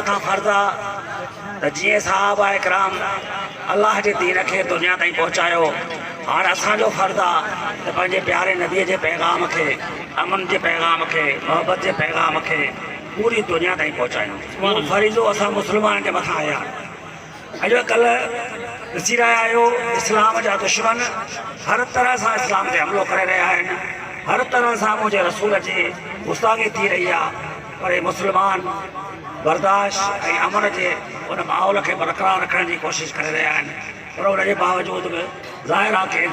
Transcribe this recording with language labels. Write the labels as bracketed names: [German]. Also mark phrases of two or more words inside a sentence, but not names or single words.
[Sindhi] متھاں فرض آ جی صحابہ کرام اللہ کے دین کے دنیا تائیں پہنچایو ہاں اساں جو فرض آ پنجے پیارے نبی کے پیغام کے امن کے پیغام کے محبت کے پیغام کے پوری دنیا تائیں پہنچایو فریضو اساں مسلمان کے متھاں آیا اج کل ॾिसी रहिया आहियो इस्लाम जा दुश्मन हर तरह सां इस्लाम ते हमलो करे रहिया आहिनि हर तरह सां मुंहिंजे रसूल जी गुस्ताखी थी रही आहे पर मुस्लमान बर्दाश्त ऐं अमन जे उन माहौल खे बरक़रार रखण जी कोशिशि करे रहिया आहिनि पर उन जे बावजूद बि ज़ाहिर आहे कि